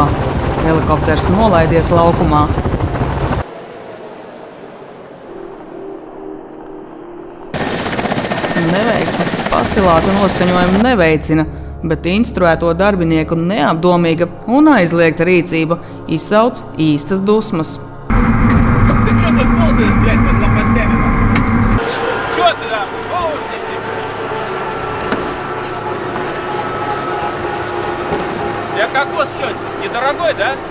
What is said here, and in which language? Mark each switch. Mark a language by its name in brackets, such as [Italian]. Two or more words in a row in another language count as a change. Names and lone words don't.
[Latvian] Helikopters nolaidies laukumā. Neveiksme pacelātu noskaņojumu neveicina, bet instruēto darbinieku neapdomīga un aizliegta rīcība izsauc īstas dusmas. [Russian] Ты что тут ползаешь, блядь, под лопастями? Чё ты там? Голову снести? Я кокос что, недорогой, да?